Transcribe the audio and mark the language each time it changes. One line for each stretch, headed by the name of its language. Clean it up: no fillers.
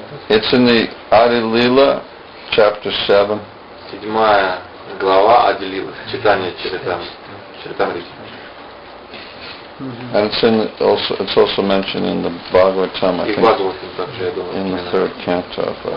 English: It's in the Adi Lila, chapter 7.
Russian: 7 глава Ади Лила, читание Чаритамрити.
English: And it's also mentioned in the Bhagavatam, I think, in the 3rd canto.